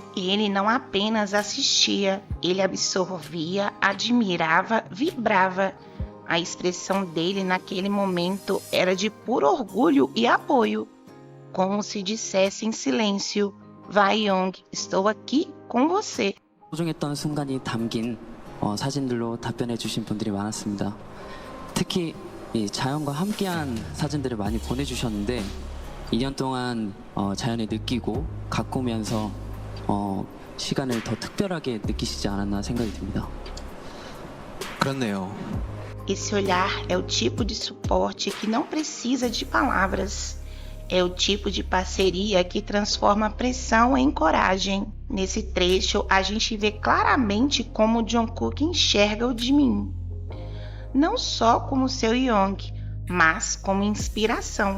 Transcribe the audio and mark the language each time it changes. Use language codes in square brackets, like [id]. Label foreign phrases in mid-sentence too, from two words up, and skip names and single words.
[pt] E ele não apenas assistia, ele absorvia, admirava, vibrava. A expressão dele naquele momento era de puro orgulho e apoio, como se dissesse em silêncio: vai, Young, estou aqui com você. [ko] 소중했던 순간이 담긴 사진들로 답변해 주신 분들이 많았습니다. 특히 이 자연과 함께한 사진들을 많이 보내주셨는데 2년 동안 자연을 느끼고 가꾸면서 시간을 더 특별하게 느끼시지 않았나 생각이 듭니다. 그렇네요. [pt] Esse olhar é o tipo de suporte que não precisa de palavras. É o tipo de parceria que transforma pressão em coragem. Nesse trecho, a gente vê claramente como Jungkook enxerga o Jimin. Não só como seu Young, mas como inspiração.